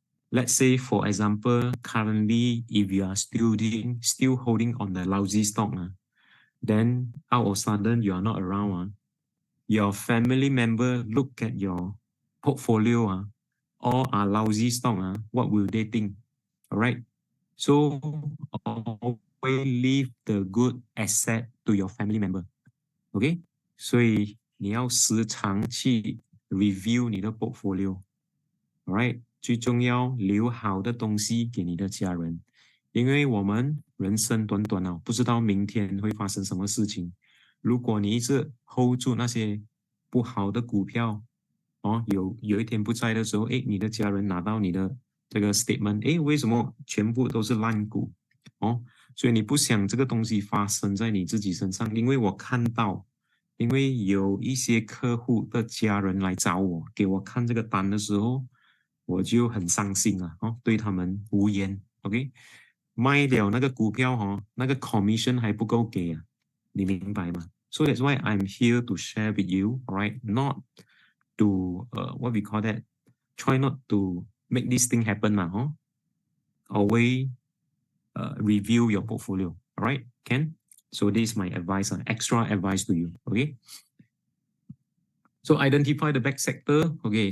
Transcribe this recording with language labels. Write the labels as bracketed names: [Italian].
[English] Let's say for example currently if you are still holding on the lousy stock, then all of a sudden you are not around, your family member look at your portfolio, all are lousy stock, what will they think? All right. So always leave the good asset to your family member. OK， [Chinese] 所以你要时常去 review 你的 portfolio。Alright， 最重要留好的东西给你的家人，因为我们人生短短哦，不知道明天会发生什么事情。如果你一直 hold 住那些不好的股票，哦，有一天不在的时候，诶，你的家人拿到你的这个 statement，诶，为什么全部都是烂股？哦，所以你不想这个东西发生在你自己身上，因为我看到，因为有一些客户的家人来找我，给我看这个单的时候，我就很伤心了，哦，对他们无言 ，OK， 卖了那个股票哦，那个 commission 还不够给啊，你明白吗？ [English] So that's why I'm here to share with you, alright? Not to what we call that. Try not to make this thing happen now, huh? Always review your portfolio, alright, Ken? So this is my advice, extra advice to you, okay? So identify the back sector, okay?